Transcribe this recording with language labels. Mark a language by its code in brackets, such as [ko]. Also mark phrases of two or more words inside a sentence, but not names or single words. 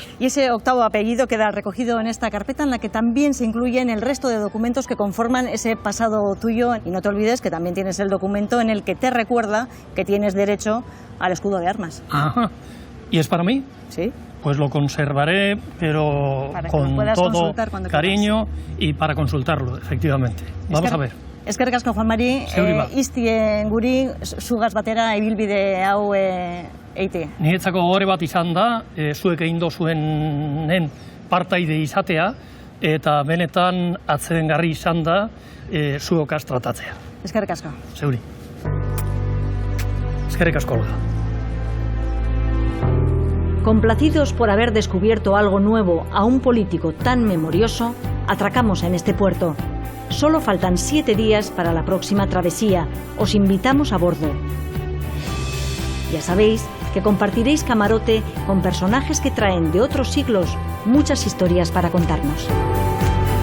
[es] Y ese 8º apellido queda recogido en esta carpeta en la que también se incluyen el resto de documentos que conforman ese pasado tuyo. Y no te olvides que también tienes el documento en el que te recuerda que tienes derecho al escudo de armas. Ajá. ¿Y es para mí? Sí. Pues lo conservaré, pero Para que con lo puedas todo consultar cuando cariño y para consultarlo, efectivamente. Vamos a ver. [eu] Eskerrik asko, Juan Mari, iztien guri zugaz batera ibilbide hau eite. Niretzako gogore bat izan da, zuek egin dozuenen partaide izatea, eta benetan atsedengarri izan da zuokaz tratatzea. Eskerrik asko. Zeuri. Eskerrik asko, Olga. [es] Complacidos por haber descubierto algo nuevo a un político tan memorioso, atracamos en este puerto. Solo faltan 7 días para la próxima travesía. Os invitamos a bordo. Ya sabéis que compartiréis camarote con personajes que traen de otros siglos muchas historias para contarnos.